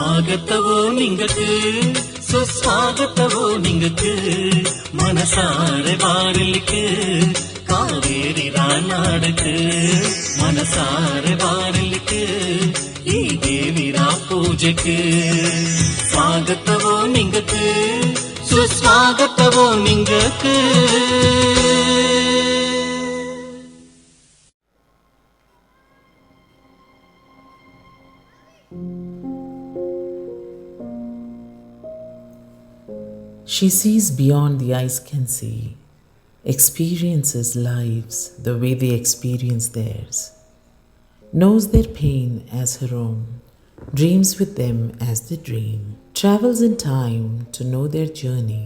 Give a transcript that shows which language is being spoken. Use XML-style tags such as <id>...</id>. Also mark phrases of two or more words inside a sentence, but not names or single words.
<kfa>ಸ್ವಾಗತವೋ ನಿಂಗಕ್ಕೆ ಸುಸ್ವಾಗತವೋ ನಿಂಗಕ್ಕೆ ಮನಸಾರೆ ಬಾರಲಿಕ್ಕೆ ಕಾವೇರಿ ರಾನಾಡಕ್ಕೆ ಮನಸಾರೆ ಬಾರಲಿಕ್ಕೆ ಈ ದೇವಿರಾ ಪೂಜೆಗೆ ಸ್ವಾಗತವೋ ನಿಂಗಕ್ಕೆ ಸುಸ್ವಾಗತವೋ ನಿಂಗಕ್ಕೆ.</kfa> <en>She sees beyond the eyes can see, experiences lives the way they experience theirs, knows their pain as her own, dreams with them as they dream, travels in time to know their journey.</en>